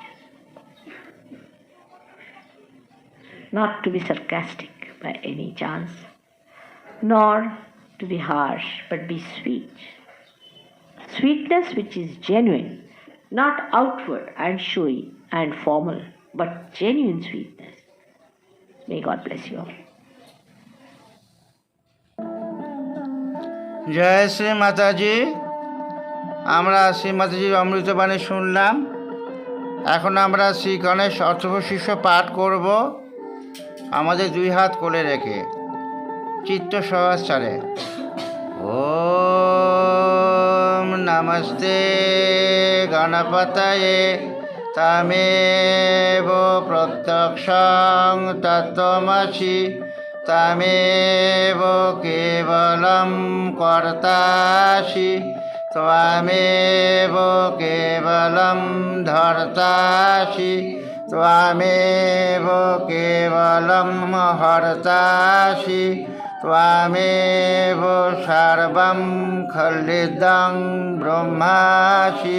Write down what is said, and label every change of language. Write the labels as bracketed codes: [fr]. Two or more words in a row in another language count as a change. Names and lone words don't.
[en] Not to be sarcastic by any chance, nor to be harsh, but be sweet. Sweetness which is genuine, not outward and showy and formal, but genuine sweetness. May God bless you all. [bn] জয় শ্রী মাতাজি। আমরা শ্রী মাতাজির অমৃতবাণী শুনলাম। এখন আমরা শ্রী গণেশ অথর্ব শীর্ষ পাঠ করব আমাদের দুই হাত কোলে রেখে চিত্ত সহস্রারে। [sa] ওম নমস্তে গণপতয়ে তমেব প্রত্যক্ষং তত্ত্বমসি তমেব কেবলম কর্তাসি ত্বমেব কেবলম ধর্তাসি ত্বমেব কেবলম হর্তাসি ত্বমেব সর্বং খলিদং ব্রহ্মাসি